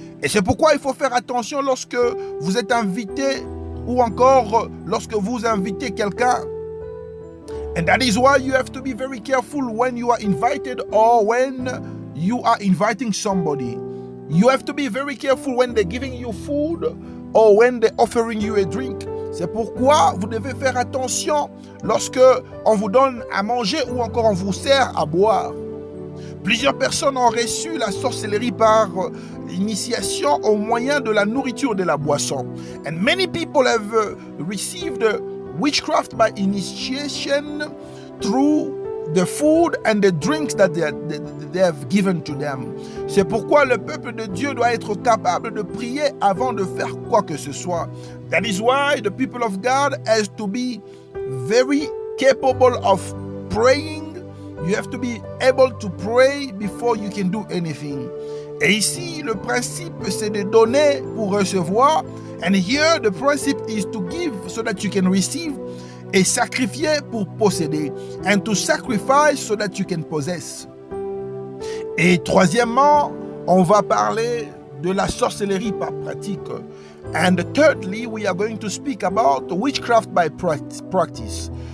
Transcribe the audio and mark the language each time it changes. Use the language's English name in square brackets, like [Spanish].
[French] Et c'est pourquoi il faut faire attention lorsque vous êtes invité ou encore lorsque vous invitez quelqu'un. [English] And that is why you have to be very careful when you are invited or when you are inviting somebody. You have to be very careful when they're giving you food or when they're offering you a drink. [French] C'est pourquoi vous devez faire attention lorsque on vous donne à manger ou encore on vous sert à boire. Plusieurs personnes ont reçu la sorcellerie par initiation au moyen de la nourriture et de la boisson. [English] And many people have received witchcraft by initiation through the food and the drinks that they have given to them. [French] C'est pourquoi le peuple de Dieu doit être capable de prier avant de faire quoi que ce soit. [English] That is why the people of God has to be very capable of praying. You have to be able to pray before you can do anything. [French] Et ici, le principe, c'est de donner pour recevoir. [English] And here, the principle is to give so that you can receive. [French] Et sacrifier pour posséder. [English] And to sacrifice so that you can possess. [French] Et troisièmement, on va parler de la sorcellerie par pratique. [English] And thirdly, we are going to speak about witchcraft by practice.